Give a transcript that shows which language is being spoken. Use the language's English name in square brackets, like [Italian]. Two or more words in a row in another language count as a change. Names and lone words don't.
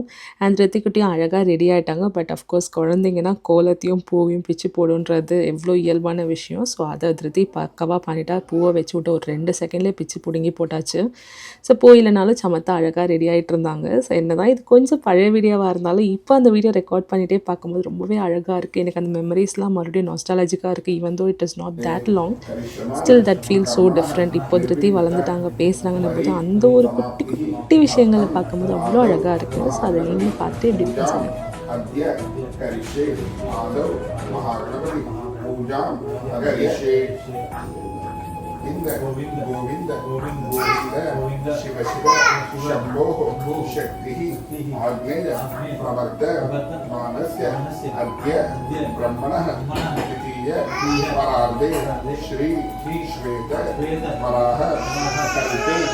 [Tamil] அண்ட் ரித்திக்குட்டியும் அழகாக ரெடி ஆகிட்டாங்க. [English] but of course [Tamil] குழந்தைங்கன்னா கோலத்தையும் பூவையும் பிச்சு போடுன்றது எவ்வளோ இயல்பான விஷயம். ஸோ அதை திருத்தி பக்கவாக பண்ணிட்டா. பூவை வச்சு விட்டு ஒரு 2 செகண்ட்லேயே பிச்சு பிடுங்கி போட்டாச்சு. ஸோ பூ இல்லைனாலும் சமத்தா அழகாக ரெடி ஆகிட்டு இருந்தாங்க. ஸோ என்னதான் இது கொஞ்சம் பழைய வீடியோவாக இருந்தாலும் இப்போ அந்த [English] video record [Tamil] பண்ணிகிட்டே பார்க்கும்போது ரொம்பவே அழகாக இருக்குது. எனக்கு அந்த மெமரிஸ்லாம் மறுபடியும் நாஸ்டாலஜிக்காக இருக்குது. [English] Even though it is not that long, still that feel so different. [Tamil] இப்போ திருத்தி வளர்ந்துட்டாங்க, பேசுகிறாங்கன்னு போது அந்த ஒரு குட்டி குட்டி விஷயங்களை பார்க்கும்போது அவ்வளோ அழகாக இருக்குது. ஸோ அதை நீங்களும் பார்த்து எப்படி இருக்குன்னு சொல்லுங்கள். [Sanskrit] गोविंद गोविंद गोविंद शिव शिव शंभो शक्ति आग्नेय प्रवर्त मानस्य अद्य ब्रह्मणः द्वितीय परार्धे श्री श्वेत वराह कल्पे